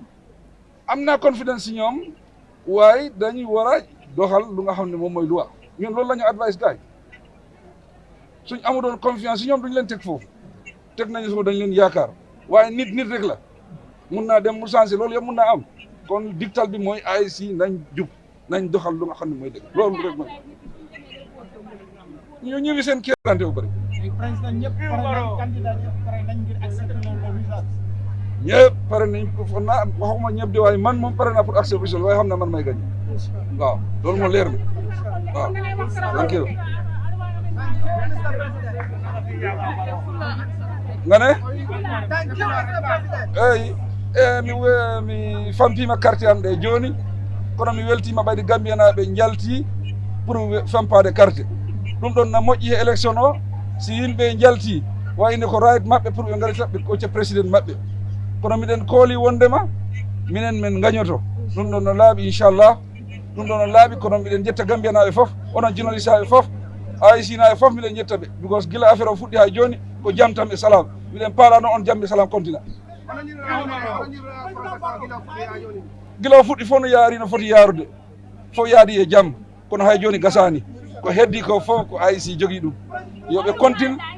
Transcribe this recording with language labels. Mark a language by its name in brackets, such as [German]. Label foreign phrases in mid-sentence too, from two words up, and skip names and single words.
[Wolof] am naa confidence si ñoom waaye dañuy war a doxal lu nga xam ne moom mooy loi ñun loolu la ñu advice gaay suñ amu doon confiance si ñoom duñ leen teg foofu teg nañu soo dañ leen yaakaar waaye nit rek la mun naa dem mu changé loolu yëpp mun naa am kon dictal bi mooy IEC nañ jub nañ doxal lu nga xam ne mooy dëgg loolu rek mooy ñu ngi seen kéemtante bu bëri. président ñëpp pare nañ candidat ñëpp pare nañ ngir [French] accepter le résultat. [Wolof] ñëpp pare nañ pour naa waxuma ñëpp de waaye man moom pare naa [French] pour accepter résultat [Wolof] waaye xam naa man may gañ waaw loolu moo leer na waaw [English] thank you [Wolof] nga ne [Fula] mi fampima carte am ɗe joni kono mi weltima ɓayde Gambianaɓe jalti pour fampade carte ɗum ɗon na moƴƴi e élection o si yimɓe jalti wayno ko right maɓɓe pour ɓe garita ɓe kocca président maɓɓe kono miɗen kooli wondema minen min gañoto ɗum ɗon no laaɓi inchallah ɗum ɗon no laaɓi kono miɗen jetta Gambianaɓe foof onon journaliste aɓe foof IEC naɓe foof miɗen jetta ɓe because gila affaire o fuɗɗi ha joni ko jam tan e salam miɗen paalano on jamɓe salam continue gila o fuɗɗi fof no yaari no foti yaarude fof yaadi e jaam kono hay joni gasani ko heddi ko fof ko IEC jogui ɗum yoɓe continue